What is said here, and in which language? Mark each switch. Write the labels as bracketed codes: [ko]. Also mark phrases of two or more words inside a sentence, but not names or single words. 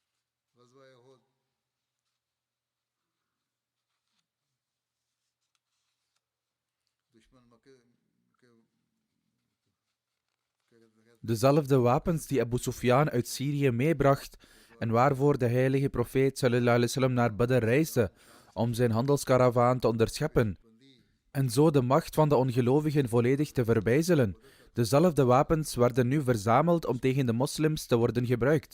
[nl] Dezelfde wapens die Abu Sufyan uit Syrië meebracht en waarvoor de heilige profeet [ar] صلى الله عليه وسلم [nl] naar Badr reisde om zijn handelskaravaan te onderscheppen en zo de macht van de ongelovigen volledig te verbijzelen. Dezelfde wapens werden nu verzameld om tegen de moslims te worden gebruikt.